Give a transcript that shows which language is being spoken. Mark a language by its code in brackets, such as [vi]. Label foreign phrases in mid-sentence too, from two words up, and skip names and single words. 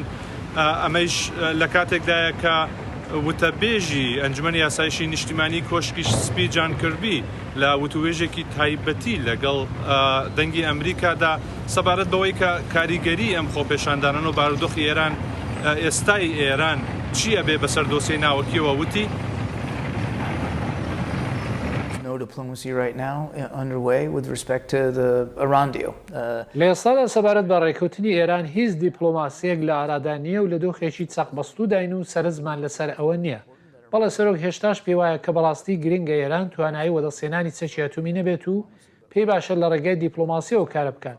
[ckb] ئەمەش لە کاتێکدایە کە وتەبێژی ئەنجومەنی یاسایشی نیشتیمانی کۆشکی سپی جان کەربی لە وتوێژێکی تایبەتی لەگەڵ دەنگی ئەمریکادا سەبارەت بەوەی کە کاریگەری ئەم خۆپێشاندانان و بارودۆخی ئێران ئێستای ئێران چییە بێ بەسەر دۆسیەی ناوەکیەوە وتی [en] diplomacy right now underway with respect to the Iran deal. [ckb] لە ئێستادا سەبارەت بە ڕێکەوتنی ئێران هیچ دیپلۆماسیەک لە ئارادا نییە و لە دۆخێکی چەق بەستووداین و سەرزمان لەسەر ئەوە نییە. بەڵێ سەرۆک هێشتاش پێ وایە کە بەڕاستی گرنگە ئێران توانایی وەدەسێنانی چەکی ئەتۆمی نەبێت و پێی باشە لە ڕێگای دیپلۆماسیەوە کارە بکات.